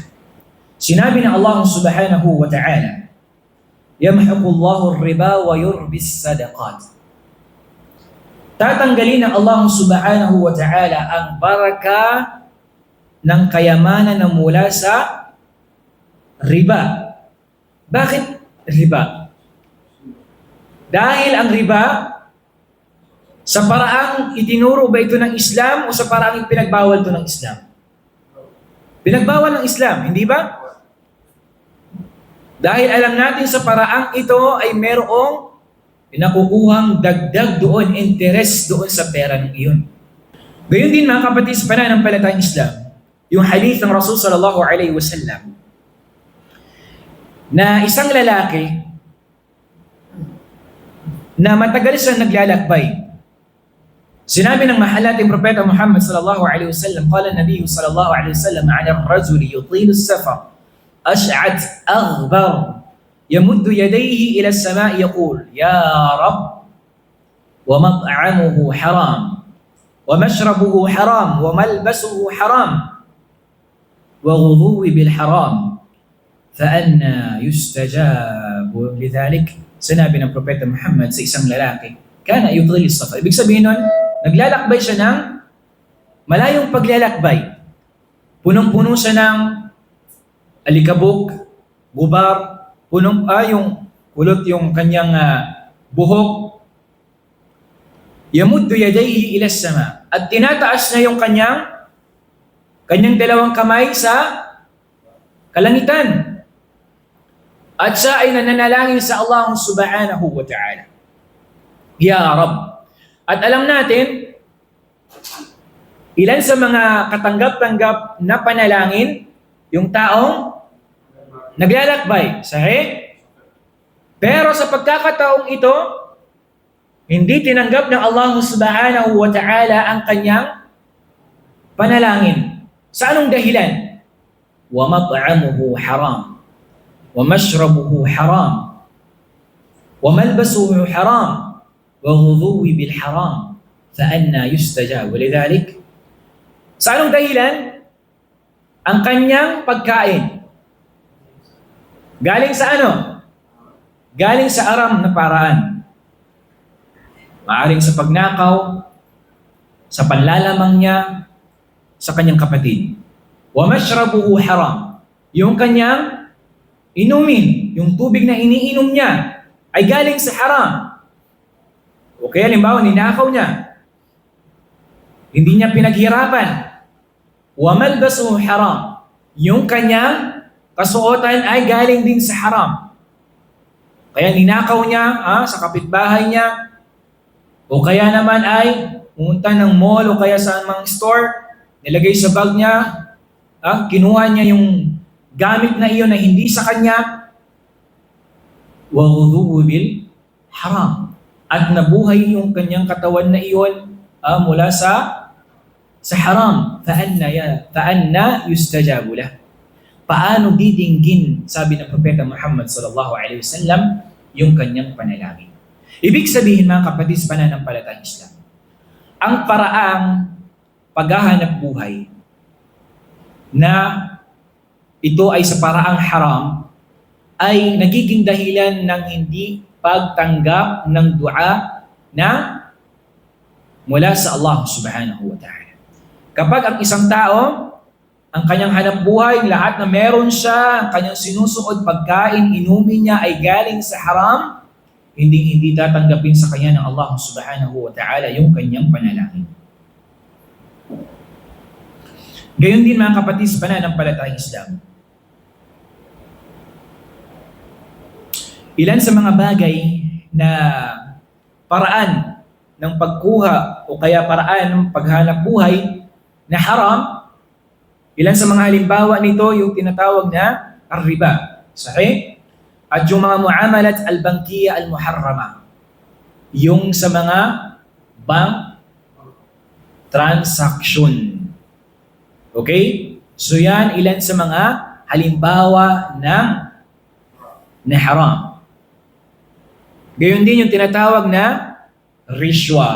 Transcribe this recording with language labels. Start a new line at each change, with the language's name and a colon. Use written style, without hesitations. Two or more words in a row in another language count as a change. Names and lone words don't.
Filipino: Sinabi ng
Arabic: Allah سبحانه وتعالى يمحق الله الربا ويربي الصدقات.
Filipino: Tatanggalin ng Allah
Arabic: سبحانه وتعالى
Filipino: ang baraka ng kayamanan na mula sa riba. Bakit riba? Dahil ang riba, sa paraang itinuro ba ito ng Islam o sa paraang pinagbawal ito ng Islam? Pinagbawal ng Islam, hindi ba? Dahil alam natin sa paraang ito ay merong pinakukuhang dagdag doon, interest doon sa pera ng iyon. Gayon din mga kapatid sa pananampalatayang Islam, yung hadith ng Rasul
Arabic: صلى الله عليه وسلم
Filipino: na isang lalaki na matagal siya naglalakbay. Sinabi ng mahal nating Propeta
Arabic: Muhammad صلى الله عليه وسلم قال النبي صلى الله عليه وسلم على الرجل يطيل السفر أشعث أغبر يمد يديه إلى السماء يقول يا رب ومطعمه حرام ومشربه حرام وملبسه حرام وغذي بالحرام فأنى يستجاب لذلك.
Filipino: Sinabi ng Propeta Muhammad sa isang lalaki,
Arabic: كان يطيل السفر.
Filipino: Ibig sabihin nun, naglalakbay siya ng malayong paglalakbay. Punong-puno siya ng alikabok, gubar, yung kulot yung kanyang buhok.
Arabic: يمد يديه إلى السماء.
Filipino: At tinataas na yung kanyang dalawang kamay sa kalangitan. At siya ay nananalangin sa Allah
Arabic: سبحانه وتعالى. يا رب.
Filipino: At alam natin, ilan sa mga katanggap-tanggap na panalangin, yung taong naglalakbay. Sahih? Pero sa pagkakataong ito, hindi tinanggap ng Allah
Arabic: سبحانه وتعالى
Filipino: ang kanyang panalangin. Sa anong dahilan?
Arabic: ومطعمه حرام. ومشربه حرام وملبسه حرام وغضوه بالحرام فأنى يستجاب.
Filipino: ولذلك sa anong dahilan? Ang kanyang pagkain galing sa ano? Galing sa aram na paraan. Maaring sa pagnakaw, sa panlalamang niya sa kanyang kapatid.
Arabic: ومشربه haram.
Filipino: Yung kanyang inumin, yung tubig na iniinom niya ay galing sa haram. O kaya halimbawa, ninakaw niya. Hindi niya pinaghirapan.
Arabic: وملبسه حرام.
Filipino: Yung kanyang kasuotan ay galing din sa haram. Kaya ninakaw niya sa kapitbahay niya. O kaya naman ay pumunta ng mall o kaya sa mga store, nilagay sa bag niya, kinuha niya yung gamit na iyon na hindi sa kanya,
Arabic: وغذيه بالحرام.
Filipino: At nabuhay yung kanyang katawan na iyon mula sa haram.
Arabic: فأنى يستجاب له.
Filipino: Paano didinggin, sabi ng Propeta Muhammad
Arabic: صلى الله عليه وسلم,
Filipino: yung kanyang panalangin? Ibig sabihin mga kapatid sa pananampalatayang Islam, ang paraang paghahanap buhay na ito ay sa paraang haram ay nagiging dahilan ng hindi pagtanggap ng dua na mula sa Allah
Arabic: سبحانه وتعالى.
Filipino: Kapag ang isang tao, ang kanyang hanap buhay, lahat na meron siya, ang kanyang sinusuod, pagkain, inumin niya ay galing sa haram, hindi tatanggapin sa kanya ng Allah
Arabic: سبحانه وتعالى
Filipino: yung kanyang panalangin. Gayon din mga kapatid sa pananampalatayang Islam. Ilan sa mga bagay na paraan ng pagkuha o kaya paraan ng paghanap buhay na haram, ilan sa mga halimbawa nito yung tinatawag na ar-riba. Sahih? At yung mga
Arabic: المعاملات البنكية المحرمة.
Filipino: Yung sa mga
English: bank transaction.
Filipino: Okay? So yan, ilan sa mga halimbawa na haram. Gayon din yung tinatawag na rishwa.